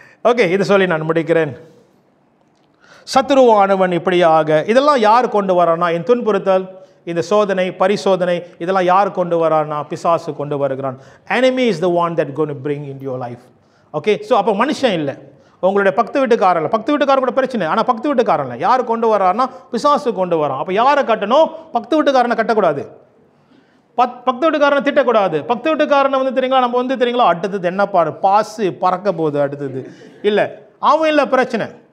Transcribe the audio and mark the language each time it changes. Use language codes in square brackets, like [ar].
[ta] Okay, இதை சொல்லி நான் முடிக்கிறேன். சத்துருவானவன் இப்படியாக இதெல்லாம் யார் கொண்டு வரானா? இந்த துன்புறுத்தல், இந்த சோதனை பரிசோதனை இதெல்லாம் யார் கொண்டு வரானா? பிசாசு கொண்டு வருகிறான். [en] enemy is the one that going to bring into your life. [ta] Okay, so அப்போ மனுஷன் இல்லை, உங்களுடைய பக்கத்து வீட்டுக்காரன் இல்லை. பக்கத்து வீட்டுக்காரன் கூட பிரச்சனை, ஆனால் பக்கத்து வீட்டுக்காரன் இல்லை. யார் கொண்டு வரான்னா? பிசாசு கொண்டு வரான். அப்போ யாரை கட்டணும்? பக்கத்து வீட்டுக்காரனை கட்டக்கூடாது, பக்கத்து வீட்டுக்காரனை திட்டக்கூடாது. பக்கத்து வீட்டுக்காரனை வந்து தெரியுங்களா, நம்ம வந்து தெரியுங்களா அடுத்தது என்ன பாசு பறக்க போகுது அடுத்தது இல்லை, அவன் இல்லை பிரச்சனை.